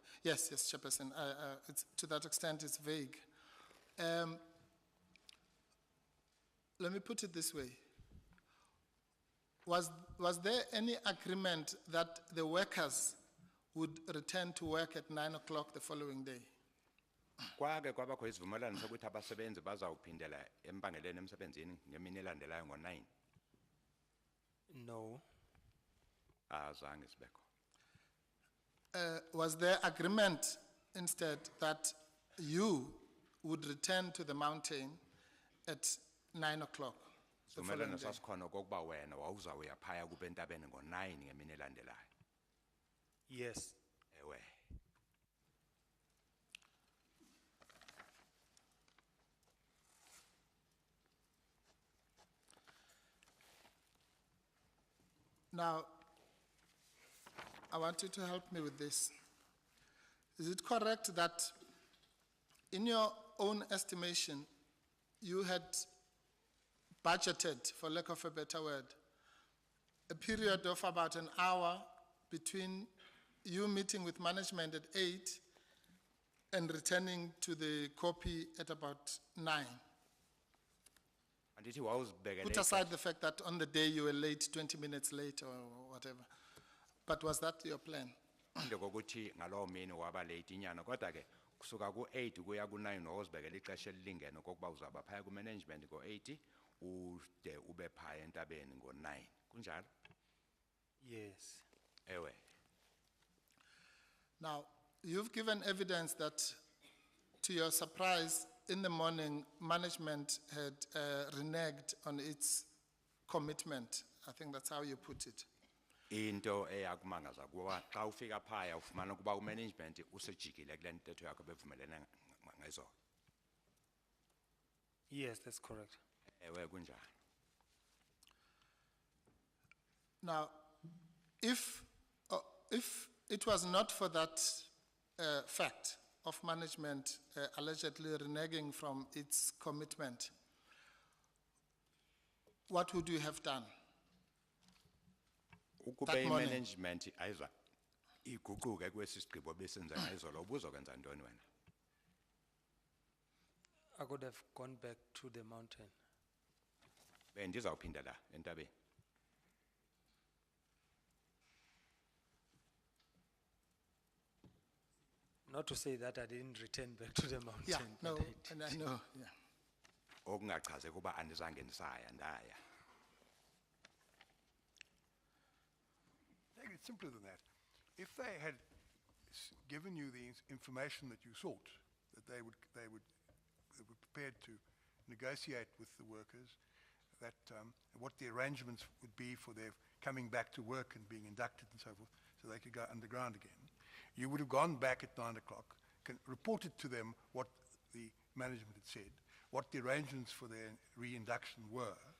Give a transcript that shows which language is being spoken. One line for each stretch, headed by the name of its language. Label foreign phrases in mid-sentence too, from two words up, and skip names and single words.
English: Yes, yes, Chairperson, it's, to that extent, it's vague. Let me put it this way. Was there any agreement that the workers would return to work at 9 o'clock the following day?
Xhosa: Kwake kwabakho isivumelwano sokuthi abasebenzi bazawuphindela empangelweni emsebenzini ngemini elandelayo ngo-9.
English: No,
Xhosa: Azange sibekho.
English: Was there agreement instead that you would return to the mountain at 9 o'clock the following
Xhosa: Isivumelwano
English: day?
Xhosa: sasikhona okokuba wena wawuzawuya phaya kuba entabeni ngo-9 ngemini elandelayo.
English: yes,
Xhosa: Ewe.
English: Now, I want you to help me with this. Is it correct that in your own estimation, you had budgeted, for lack of a better word, a period of about an hour between you meeting with management at 8 and returning to the copy at about 9?
Xhosa: Andithi wawuzibekele
English: Put aside the fact that on the day you were late, 20 minutes late or whatever. But was that your plan?
Xhosa: ixesha kokuthi ngalowo mini waba late inyana kodwa ke kusuka ku-8 kuya ku-9 wawuzibekele ixesha elilingene okokuba uzawuba phaya ku-management ngo-8 ude ube phaya entabeni ngo-9 kunjalo.
English: yes,
Xhosa: Ewe.
English: Now, you've given evidence that, to your surprise, in the morning, management had reneged on its commitment. I think that's how you put it.
Xhosa: Into eyakumangaza kuba xa ufika phaya ufumana ukuba umanagement usejikile kule ntetho yakho bevumelene ngazo.
English: yes, that's correct.
Xhosa: Ewe kunjalo.
English: Now, if it was not for that fact of management allegedly reneging from its commitment, what would you have done?
Xhosa: Ukube
English: That morning.
Xhosa: imanagement ayiza iguquke kwesi sigqibo besenza ngayizolo ubuzokwenza ntoni wena?
English: I could have gone back to the mountain.
Xhosa: Bendizawuphinda la entabeni.
English: Not to say that I didn't return back to the mountain. Yeah, but no, I did. and I know, yeah.
Xhosa: Okungachaze kuba andizange ndisaya ndaya.
English: Take it simpler than that. If they had given you the information that you sought, that they were prepared to negotiate with the workers, that what the arrangements would be for their coming back to work and being inducted and so forth, so they could go underground again, you would have gone back at 9 o'clock, reported to them what the management had said, what the arrangements for their reinduction were.